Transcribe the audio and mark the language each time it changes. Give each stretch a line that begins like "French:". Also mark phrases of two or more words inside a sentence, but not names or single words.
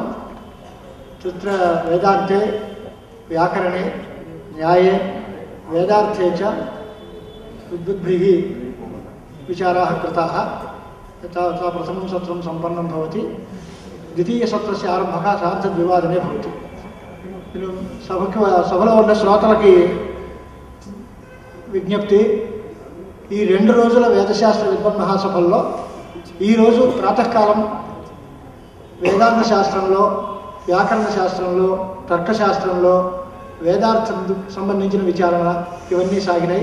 Sanskrit: तत्र वेदान्ते व्याकरणे न्याये वेदार्थे च विद्वद्भिः विचाराः कृताः। एतावता प्रथमं सत्रं सम्पन्नं भवति। द्वितीयसत्रस्य आरम्भः सार्धद्विवादने भवति।
Telugu: సభలో ఉన్న శ్రోతలకి విజ్ఞప్తి, ఈ 2 రోజుల వేదశాస్త్ర విద్వన్ మహాసభల్లో ఈరోజు ప్రాతకాలం వేదాంత శాస్త్రంలో, వ్యాకరణ శాస్త్రంలో, తర్కశాస్త్రంలో వేదార్థం సంబంధించిన విచారణ ఇవన్నీ సాగినాయి.